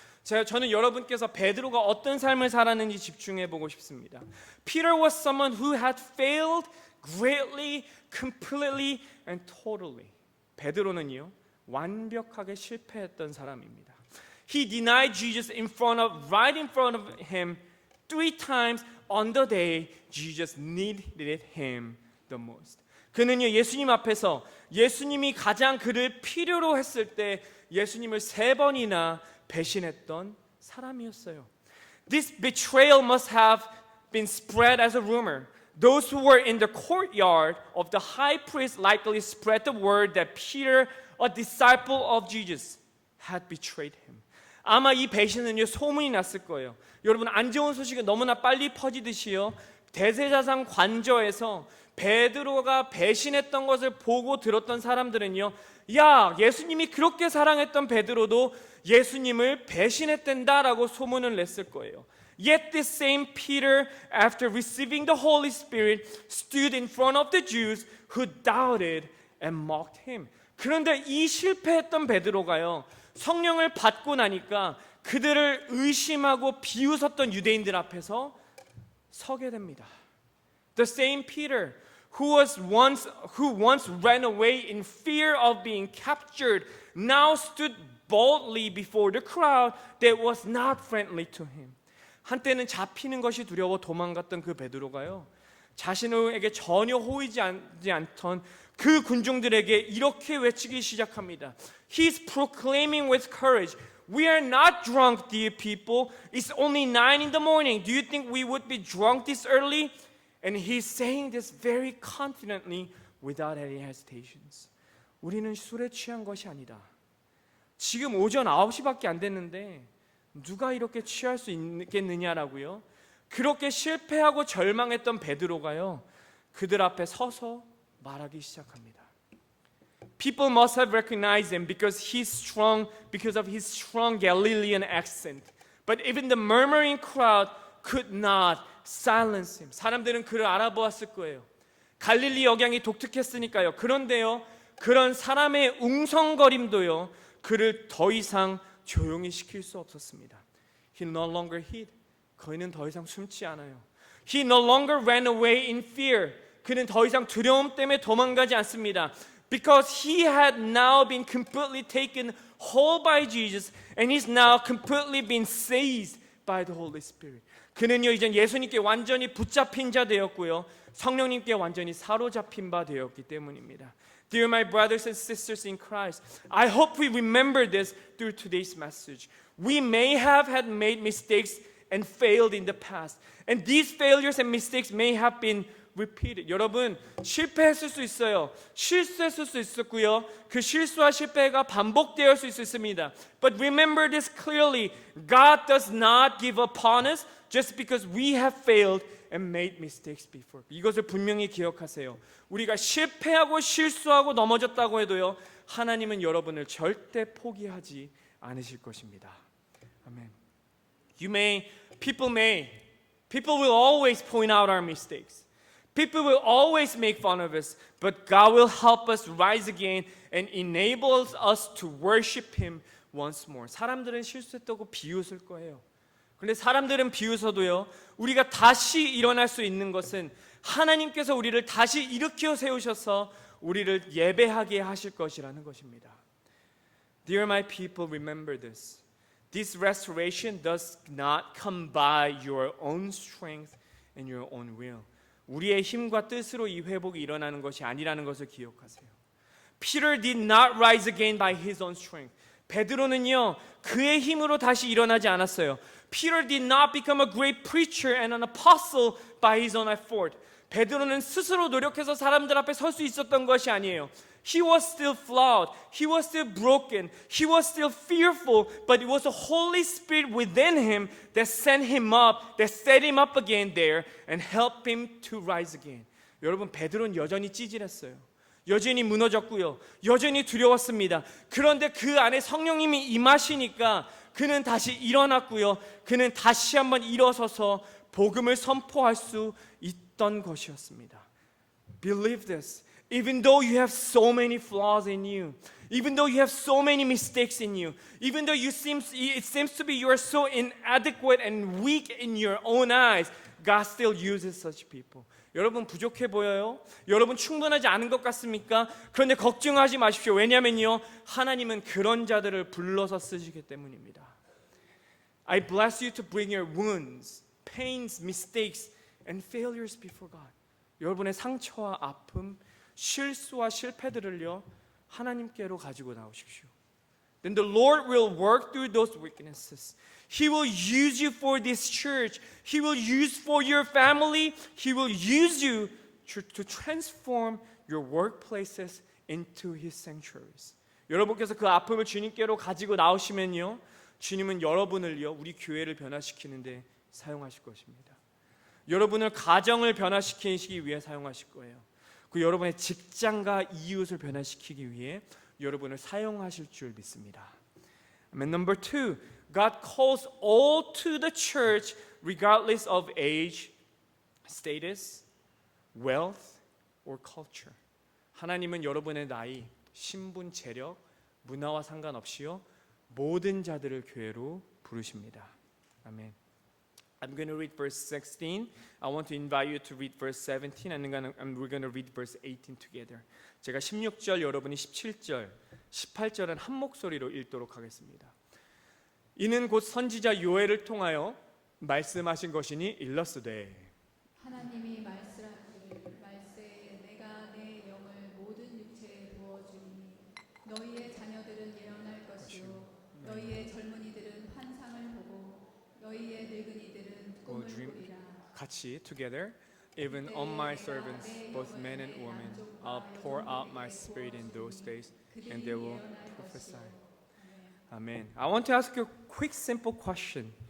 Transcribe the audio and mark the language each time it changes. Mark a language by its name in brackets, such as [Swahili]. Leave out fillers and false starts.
[Korean] 저는 여러분께서 베드로가 어떤 삶을 살았는지 집중해 보고 싶습니다. [English] Peter was someone who had failed greatly, completely, and totally. [Korean] 베드로는요, 완벽하게 실패했던 사람입니다. [English] He denied Jesus right in front of him 3 times on the day Jesus needed him the most. [Korean] 그는요 예수님 앞에서 예수님이 가장 그를 필요로 했을 때 예수님을 3번이나 배신했던 사람이었어요. [English] This betrayal must have been spread as a rumor. Those who were in the courtyard of the high priest likely spread the word that Peter, a disciple of Jesus, had betrayed him. [Korean] 아마 이 배신은요 소문이 났을 거예요. 여러분 안 좋은 소식이 너무나 빨리 퍼지듯이요 대제사장 관저에서 베드로가 배신했던 것을 보고 들었던 사람들은요, 야 예수님이 그렇게 사랑했던 베드로도 예수님을 배신했댄다라고 소문을 냈을 거예요. [English] Yet this same Peter, after receiving the Holy Spirit, stood in front of the Jews who doubted and mocked him. [Korean] 그런데 이 실패했던 베드로가요 성령을 받고 나니까 그들을 의심하고 비웃었던 유대인들 앞에서 서게 됩니다. [English] The same Peter who once ran away in fear of being captured now stood boldly before the crowd that was not friendly to him. [Korean] 한때는 잡히는 것이 두려워 도망갔던 그 베드로가요 자신에게 전혀 호의지 않던 그 군중들에게 이렇게 외치기 시작합니다. [English] He's proclaiming with courage, "We are not drunk, dear people. It's only 9 in the morning. Do you think we would be drunk this early?" And he's saying this very confidently without any hesitations. [Korean] 우리는 술에 취한 것이 아니다. 지금 오전 9시밖에 안 됐는데 누가 이렇게 취할 수 있겠느냐라고요. 그렇게 실패하고 절망했던 베드로가요 그들 앞에 서서 말하기 시작합니다. [English] People must have recognized him because of his strong Galilean accent. But even the murmuring crowd could not silence him. [Korean] 사람들은 그를 알아보았을 거예요. 갈릴리 억양이 독특했으니까요. 그런데요, 그런 사람의 웅성거림도요, 그를 더 이상 조용히 시킬 수 없었습니다. [English] He no longer hid. [Korean] 그는 더 이상 숨지 않아요. [English] He no longer ran away in fear. [Korean] 그는 더 이상 두려움 때문에 도망가지 않습니다. [English] Because he had now been completely taken whole by Jesus and he's now completely been seized by the Holy Spirit. [Korean] 그는요 이제 예수님께 완전히 붙잡힌 자 되었고요. 성령님께 완전히 사로잡힌 바 되었기 때문입니다. [English] Dear my brothers and sisters in Christ, I hope we remember this through today's message. We may have had made mistakes and failed in the past. And these failures and mistakes may have been repeated. [Korean] 여러분 실패했을 수 있어요. 실수했을 수 있었고요. 그 실수와 실패가 반복되었을 수 있습니다. [English] But remember this clearly. God does not give up on us just because we have failed and made mistakes before. [Korean] 이것을 분명히 기억하세요. 우리가 실패하고 실수하고 넘어졌다고 해도요. 하나님은 여러분을 절대 포기하지 않으실 것입니다. 아멘. [English] People will always point out our mistakes. People will always make fun of us, but God will help us rise again and enables us to worship Him once more. [Korean] 사람들은 실수했다고 비웃을 거예요. 그런데 사람들은 비웃어도요, 우리가 다시 일어날 수 있는 것은 하나님께서 우리를 다시 일으켜 세우셔서 우리를 예배하게 하실 것이라는 것입니다. [English] Dear my people, remember this. This restoration does not come by your own strength and your own will. [Korean] 우리의 힘과 뜻으로 이 회복이 일어나는 것이 아니라는 것을 기억하세요. [English] Peter did not rise again by his own strength. [Korean] 베드로는요 그의 힘으로 다시 일어나지 않았어요. [English] Peter did not become a great preacher and an apostle by his own effort. [Korean] 베드로는 스스로 노력해서 사람들 앞에 설 수 있었던 것이 아니에요. [English] He was still flawed. He was still broken. He was still fearful. But it was the Holy Spirit within him that set him up again there and helped him to rise again. [Korean] 여러분 베드로는 여전히 찌질했어요. 여전히 무너졌고요. 여전히 두려웠습니다. 그런데 그 안에 성령님이 임하시니까 그는 다시 일어났고요. 그는 다시 한번 일어서서 복음을 선포할 수 있던 것이었습니다. [English] Believe this. Even though you have so many flaws in you, even though you have so many mistakes in you, even though it seems to be you are so inadequate and weak in your own eyes, God still uses such people. [Korean] 여러분 부족해 보여요? 여러분 충분하지 않은 것 같습니까? 그런데 걱정하지 마십시오. 왜냐면요, 하나님은 그런 자들을 불러서 쓰시기 때문입니다. [English] I bless you to bring your wounds, pains, mistakes, and failures before God. [Korean] 여러분의 상처와 아픔, 실수와 실패들을요 하나님께로 가지고 나오십시오. [English] Then the Lord will work through those weaknesses. He will use you for this church. He will use for your family. He will use you to transform your workplaces into His sanctuaries. [Korean] 여러분께서 그 아픔을 주님께로 가지고 나오시면요, 주님은 여러분을요, 우리 교회를 변화시키는데 사용하실 것입니다. 여러분을 가정을 변화시키기 위해 사용하실 거예요. 그 여러분의 직장과 이웃을 변화시키기 위해 여러분을 사용하실 줄 믿습니다. [English] And number 2, God calls all to the church regardless of age, status, wealth, or culture. [Korean] 하나님은 여러분의 나이, 신분, 재력, 문화와 상관없이요 모든 자들을 교회로 부르십니다. [English] 아멘. I'm going to read verse 16. I want to invite you to read verse 17 and we're going to read verse 18 together. [Korean] 제가 16절, 여러분이 17절, 18절은 한 목소리로 읽도록 하겠습니다. 이는 곧 선지자 요엘을 통하여 말씀하신 것이니 일렀으되 하나님이 말씀하시기를 말세에 내가 내 영을 모든 육체에 부어주리니 너희의 자녀들은 예언할 것이요 너희의 젊은이들은 환상을 보고 너희의 늙은이들은 꿈을 꾸리라. 같이 [English] together. Even on my servants, both men and women, I'll pour out my spirit in those days, and they will prophesy. Amen. I want to ask you a quick, simple question.